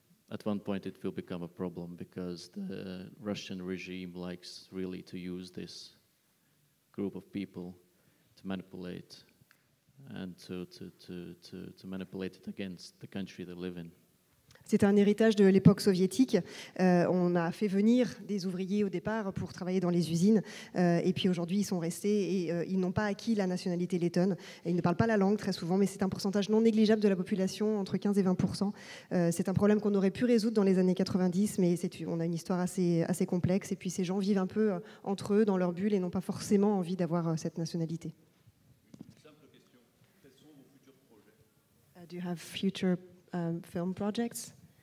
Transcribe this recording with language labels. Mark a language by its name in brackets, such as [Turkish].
[English] at one point it will become a problem, because the Russian regime likes really to use this group of people to manipulate, and to manipulate it against the country they live in. [French] C'est un héritage de l'époque soviétique. On a fait venir des ouvriers au départ pour travailler dans les usines, et puis aujourd'hui ils sont restés et ils n'ont pas acquis la nationalité lettonne. Et ils ne parlent pas la langue très souvent, mais c'est un pourcentage non négligeable de la population, entre 15 et 20%. C'est un problème qu'on aurait pu résoudre dans les années 90, mais on a une histoire assez complexe, et puis ces gens vivent un peu entre eux, dans leur bulle, et n'ont pas forcément envie d'avoir cette nationalité. Simple question, quels sont vos futurs projets? [English] Do you have future film projects?